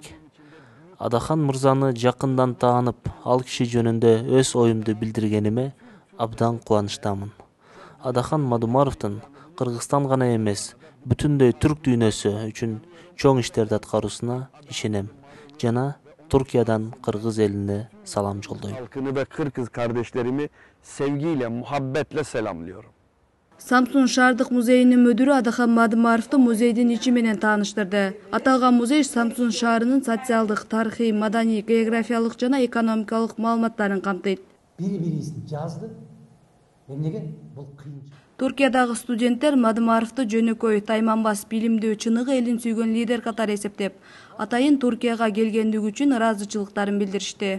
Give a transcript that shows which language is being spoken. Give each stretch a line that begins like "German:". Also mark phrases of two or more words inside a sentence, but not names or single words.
Kyrgyz: Адахан мырзаны жакындан таанып, ал киши жөнүндө өз оюмду билдиргениме абдан кубанычтамын. Адахан Мадумаровдун Кыргызстан гана эмес, бүтүндөй түрк дүйнөсү үчүн чоң иштерди аткаруусуна ишенем жана
Turkish: Türkiye'den Kırgız eline salam yollayayım. Halkını ve Kırgız kardeşlerimi sevgiyle, muhabbetle selamlıyorum.
Kyrgyz: Samsun Шаардык музейинин мүдүрү Адахан Мадумаровду музейдин ичи менен тааныштырды. Аталган музей Самсун шаарынын социалдык, тарыхый, маданий, географиялык жана экономикалык маалыматтарын камтыйт. Бири-бирисин жазды. Эмнеге? Бул кыйын. Туркиядагы студенттер Мадумаровду жөнөкөй, тайманбас, билимдүү, чыныгы элин сүйгөн лидер катары эсептеп, атайын Туркияга келгендиги үчүн ыраазычылыктарын билдиришти.